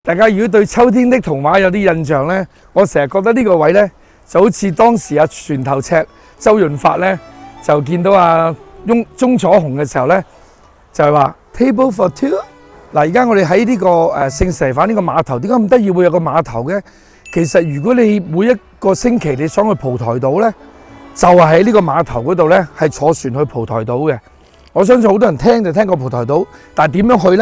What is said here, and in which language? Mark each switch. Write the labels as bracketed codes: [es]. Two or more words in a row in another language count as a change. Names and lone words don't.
[yue] 大家如果對秋天的童話有啲印象呢，我成日覺得呢個位呢就好似當時阿船頭尺周潤發呢就見到阿鐘楚紅嘅時候呢，就係話 [en] table for two。 [yue] 嗱，而家我哋喺呢個聖士提反呢個碼頭，點解咁得意會有個碼頭嘅？其實如果你每一個星期你想去蒲台島呢，就係喺呢個碼頭嗰度呢，係坐船去蒲台島嘅。我相信好多人聽就聽過蒲台島，但係點樣去呢？